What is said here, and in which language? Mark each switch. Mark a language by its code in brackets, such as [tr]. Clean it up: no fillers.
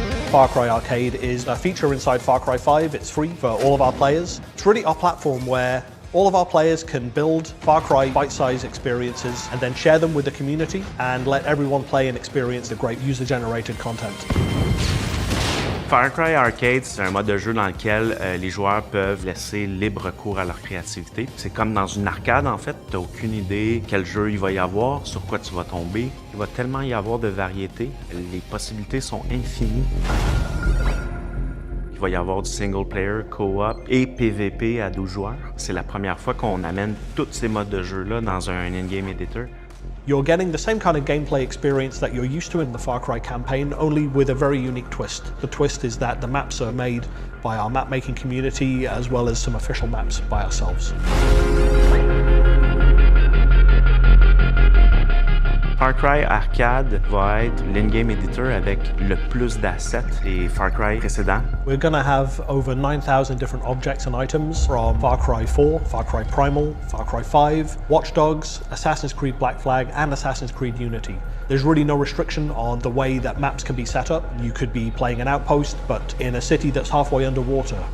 [en] Far Cry Arcade is a feature inside Far Cry 5. It's free for all of our players. It's really our platform where all of our players can build Far Cry bite-sized experiences and then share them with the community and let everyone play and experience the great user-generated content. [fr] Far Cry Arcade, c'est un mode de jeu dans lequel les joueurs peuvent laisser libre cours à leur créativité. C'est comme dans une arcade, en fait. Tu n'as aucune idée quel jeu il va y avoir, sur quoi tu vas tomber. Il va tellement y avoir de variété. Les possibilités sont infinies. Il va y avoir du single player, co-op et PVP à 12 joueurs. C'est la première fois qu'on amène tous ces modes de jeu-là dans un in-game editor. [en] You're getting the same kind of gameplay experience that you're used to in the Far Cry campaign, only with a very unique twist. The twist is that the maps are made by our map-making community as well as some official maps by ourselves. [fr] Far Cry Arcade va être l'in-game editor avec le plus d'assets des Far Cry précédents. [en] We're going to have over 9,000 different objects and items from Far Cry 4, Far Cry Primal, Far Cry 5, Watch Dogs, Assassin's Creed Black Flag, and Assassin's Creed Unity. There's really no restriction on the way that maps can be set up. You could be playing an outpost, but in a city that's halfway underwater.